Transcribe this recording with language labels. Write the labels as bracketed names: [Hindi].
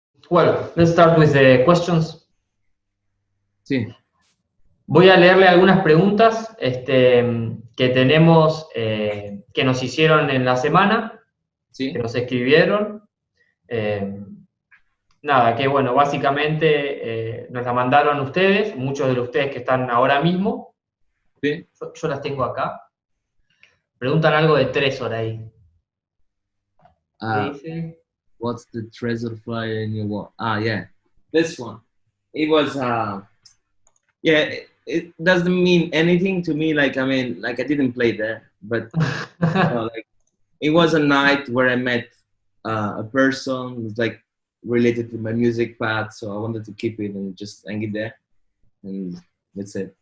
[English] Well, let's start with the questions. [Spanish] Sí. Voy a leerle algunas preguntas que tenemos, que nos hicieron en la semana, que Sí. nos escribieron. Nada, que bueno, básicamente nos la mandaron ustedes, muchos de ustedes que están ahora mismo. Sí. Yo las tengo acá. Preguntan algo de Trezor ahí. ¿Qué dice? [English] What's the treasure flyer in your wall? Yeah, this one. It was yeah. It doesn't mean anything to me. Like I mean, like I didn't play there, but like it was a night where I met a person who's like related to my music path, so I wanted to keep it and just hang it there, and that's it.